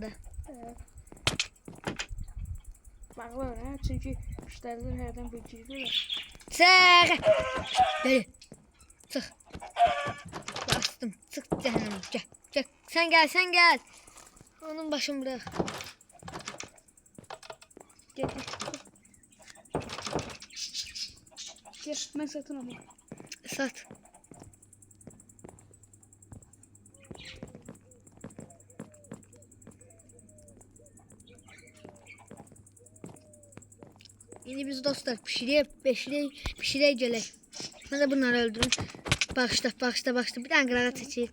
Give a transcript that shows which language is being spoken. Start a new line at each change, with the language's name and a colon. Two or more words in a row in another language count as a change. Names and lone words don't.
Turkish: Evet. Bağlar ha çünkü müşteriler herden beceriyorlar.
Azerbaijani: Çıx. Gel. Çıx. Bastım. Çıx cəhənnəm. Gəl. Gəl. Sən gəl, sən gəl. Onun başını bırax.
Turkish: Gel. Gel ben satın alayım. Sat.
Azerbaijani: İndi biz dostlar pişirək gələk. Mən də bunları öldürüm. Bağışla. Bir dənə qırağa çəkib.